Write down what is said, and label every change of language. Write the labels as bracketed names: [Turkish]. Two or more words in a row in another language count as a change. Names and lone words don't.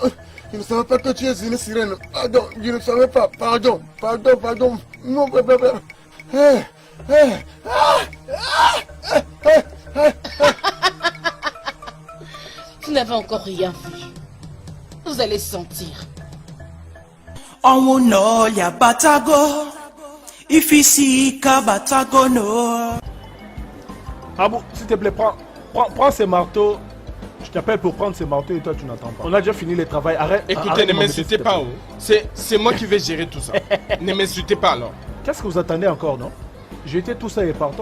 [French] Je ne savais pas que tu es une sirène. Pardon, je ne savais pas. Pardon. Non, Vous n'avez encore rien vu. Vous allez sentir. [Igbo] ọnwụ n'ọlịa batago ifisi ike batago no. [French] Abou, s'il te plaît, prends ces marteaux. Je t'appelle pour prendre ces marteaux et toi tu n'entends pas. On a déjà fini le travail. Arrête. Écoutez, arrête ne de m'embêter, s'il m'insultez te pas. plaît. Oh. C'est moi qui vais gérer tout ça. Ne m'insultez pas alors. Qu'est-ce que vous attendez encore, non? J'ai été tout ça et partons.